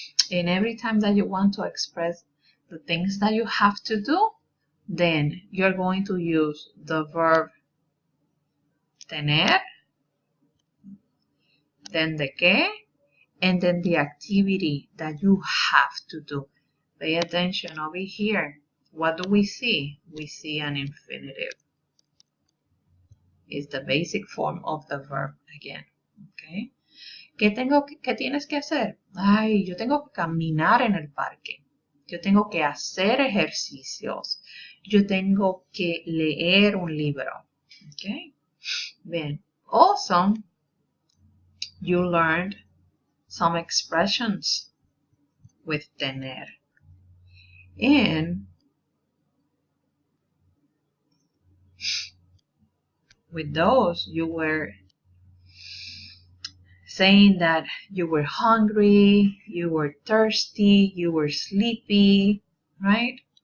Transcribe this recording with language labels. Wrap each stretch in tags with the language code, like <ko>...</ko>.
<en>And every time that you want to express the things that you have to do, then you're going to use the verb tener, then the que, and then the activity that you have to do. Pay attention over here. What do we see? We see an infinitive. It's the basic form of the verb again.</en> <es>Okay. ¿Qué tienes que hacer? Ay, yo tengo que caminar en el parque. Yo tengo que hacer ejercicios. Yo tengo que leer un libro. Okay. Bien.</es> <en>Also, you learned some expressions with tener. And with those, you were saying that you were hungry, you were thirsty, you were sleepy, right?</en>